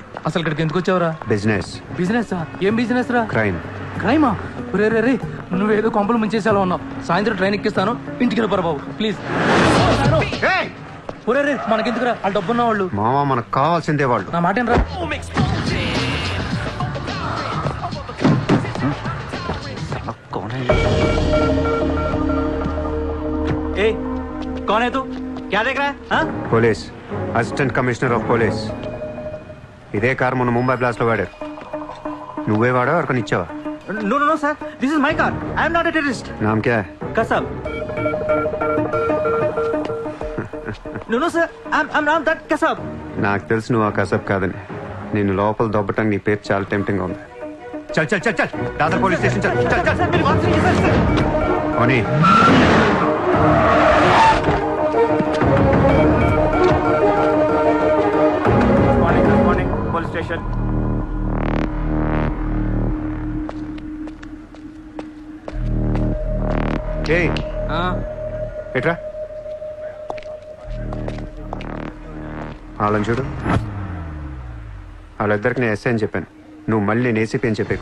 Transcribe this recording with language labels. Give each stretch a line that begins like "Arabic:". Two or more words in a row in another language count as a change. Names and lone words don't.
Telugu: అసలు ఇక్కడికి ఎందుకు వచ్చావురా? బిజినెస్. బిజినెస్? ఏం బిజినెస్ రా? క్రైమ్. క్రైమా? రే రే రే నువ్వేదో కొంపలు ముంచేసేలా ఉన్నావు. సాయంత్రం ట్రైన్ ఎక్కిస్తాను, ఇంటికి వెళ్ళిపోరా బాబు ప్లీజ్. ఏయ్! ఒరే రే మనకెందుకురా, వాళ్ళు డబ్బున్న వాళ్ళు. మావా మనకు కావాల్సిందే వాళ్ళు. నా మాట రా.
Hindi: ए, कौन है तू? क्या देख रहा है? हाँ?
Telugu: పోలీస్,
English: Assistant Commissioner of Police.
Telugu: ఇదే కార్ మొన్న ముంబై బ్లాస్ట్ లో వాడారు. నువ్వే వాడా ఎవరికని ఇచ్చావా?
English: No, no, no, sir. This is my car. I am not a terrorist.
Hindi: नाम क्या है?
English: Kasab. No, no, sir. I'm not that Kasab.
Telugu: నాకు తెలుసు నువ్వు ఆ కసబ్ కాదని. నిన్ను లోపల దొబ్బటానికి నీ పేరు చాలా టెంప్టింగ్ గా ఉంది.
Hindi: चल चल चल चल दादर
English: police station
Hindi: चल चल चल. Sir, मेरी बात सुनिए, sir, sir. ఓనీ
English: Morning, police station.
Telugu: ఏయ్ ఎట్రా వాళ్ళని చూడు. వాళ్ళిద్దరికి నేను ఎస్ఐ అని చెప్పాను. నువ్వు మళ్ళీ నేను ఏసీపీ అని చెప్పాకు.